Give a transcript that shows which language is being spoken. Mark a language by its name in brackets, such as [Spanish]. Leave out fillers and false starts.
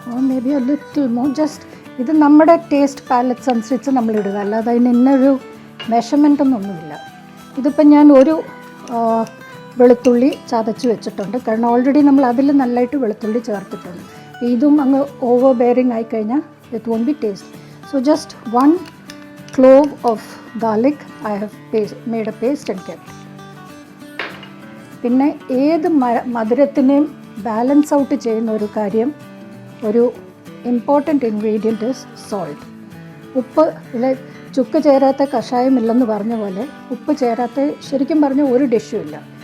[English] may be a little more, [Malayalam] just ഇത് നമ്മുടെ taste palettes അനുസരിച്ച് നമ്മൾ ഇടുക, അല്ലാതെ അതിന് ഇന്നൊരു മെഷർമെൻ്റ് ഒന്നുമില്ല. ഇതിപ്പം ഞാൻ ഒരു വെളുത്തുള്ളി ചതച്ച് വെച്ചിട്ടുണ്ട്, കാരണം ഓൾറെഡി നമ്മൾ അതിൽ നല്ലതായിട്ട് വെളുത്തുള്ളി ചേർത്തിട്ടുണ്ട്. ഇതും അങ്ങ് ഓവർ ബെയറിങ് ആയിക്കഴിഞ്ഞാൽ [English] It won't be taste. So just 1 clove of garlic I have made a paste and kept. [Malayalam] പിന്നെ ഏത് മധുരത്തിനെയും ബാലൻസ് ഔട്ട് ചെയ്യുന്ന ഒരു കാര്യം, ഒരു ഇമ്പോർട്ടൻറ്റ് ഇൻഗ്രീഡിയൻറ്റ് [English] Is salt. [Malayalam] ഉപ്പ് ഇതിൽ ചുക്ക് ചേരാത്ത കഷായമില്ലെന്ന് പറഞ്ഞ പോലെ ഉപ്പ് ചേരാത്ത ശരിക്കും പറഞ്ഞ ഒരു ഡിഷും ഇല്ല.